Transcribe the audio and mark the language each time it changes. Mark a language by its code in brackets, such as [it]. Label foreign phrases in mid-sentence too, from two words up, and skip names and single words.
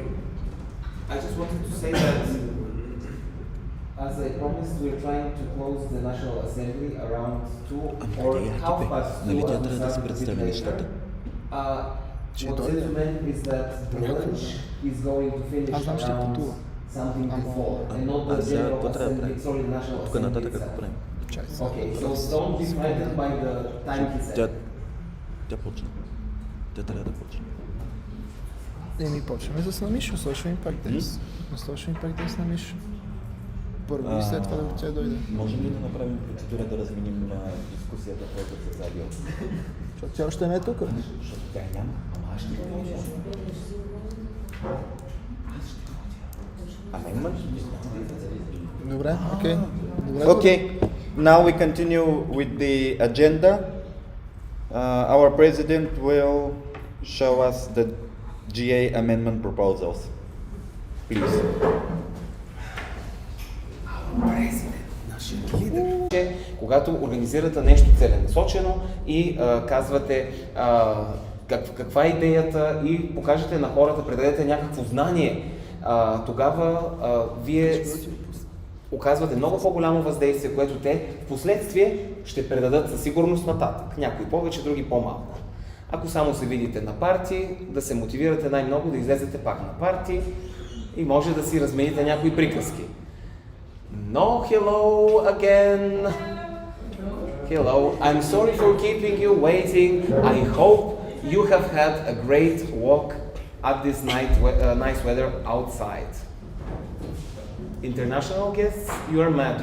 [en] I just wanted to say that, as I promised, we're trying to close the National Assembly around 2 or half past 2 as we start a bit later. What's it meant is that the lunch is going to finish around something before, and not the General Assembly, sorry, the National Assembly itself. Okay, so don't be frightened by the time he said. [bg] Тя почна. Тя трябва да почне. Еми почваме с Намишо, Social Impact Days. На Social Impact Days Намишо. Първо и след това да тя дойде. Можем ли да направим процедура да разменим дискусията, която се задио? Защото тя още не е тук. Защото тя няма, ама аз ще ходя. Добре, окей. [en] Okay, now we continue with the agenda. Our president will show us the GA amendment proposals. Please. [bg] Когато организирате нещо целенасочено и казвате каква е идеята и покажете на хората, предадете някакво знание, тогава вие оказвате много по-голямо въздействие, което те в последствие ще предадат със сигурност нататък. Някои повече, други по-малко. Ако само се видите на парти, да се мотивирате най-много да излезете пак на парти и може да си размените някои приказки. [en] No, hello again. Hello, I'm sorry for keeping you waiting. I hope you have had a great walk at this nice weather outside. International guests, you are mad.